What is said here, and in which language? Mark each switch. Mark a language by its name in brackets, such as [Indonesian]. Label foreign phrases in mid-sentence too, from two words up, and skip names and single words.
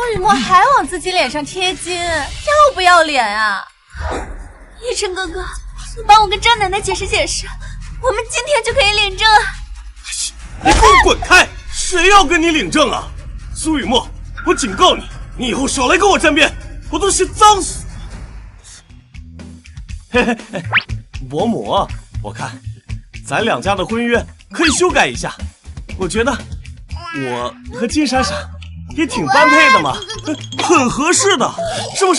[Chinese] 蘇雨墨還往自己臉上貼金，要不要臉啊？奕晨哥哥，你幫我跟張奶奶解釋解釋，我們今天就可以領證啊！你給我滾開！誰要跟你領證啊？蘇雨墨，我警告你，你以後少來跟我沾邊，我都是髒死。嘿嘿嘿，伯母，我看咱兩家的婚約可以修改一下，我覺得我和金闪闪也挺般配的嘛，很合适的，是不是？